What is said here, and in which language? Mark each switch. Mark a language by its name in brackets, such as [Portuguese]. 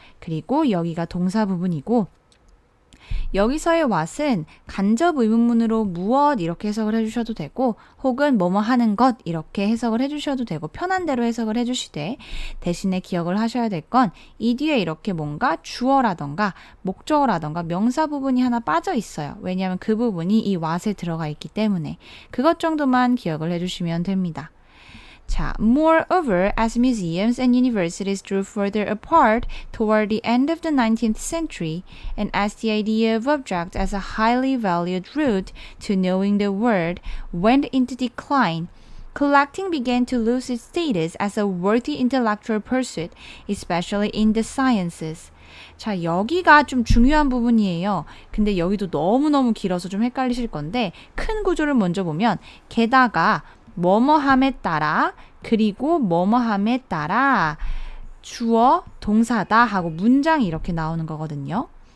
[Korean] 그리고 여기가 동사 부분이고, 여기서의 what은 간접 의문문으로 무엇 이렇게 해석을 해주셔도 되고, 혹은 뭐뭐 하는 것 이렇게 해석을 해주셔도 되고, 편한 대로 해석을 해주시되, 대신에 기억을 하셔야 될 건 이 뒤에 이렇게 뭔가 주어라던가 목적어라던가 명사 부분이 하나 빠져 있어요. 왜냐하면 그 부분이 이 what에 들어가 있기 때문에 그것 정도만 기억을 해주시면 됩니다. 자, [English] moreover, as museums and universities drew further apart toward the end of the 19th century, and as the idea of object as a highly valued route to knowing the world went into decline, collecting began to lose its status as a worthy intellectual pursuit, especially in the sciences. [Korean] 자, 여기가 좀 중요한 부분이에요. 근데 여기도 너무너무 길어서 좀 헷갈리실 건데, 큰 구조를 먼저 보면 게다가 뭐뭐함에 따라, 그리고 뭐뭐함에 따라 주어, 동사다 하고 문장이 이렇게 나오는 거거든요.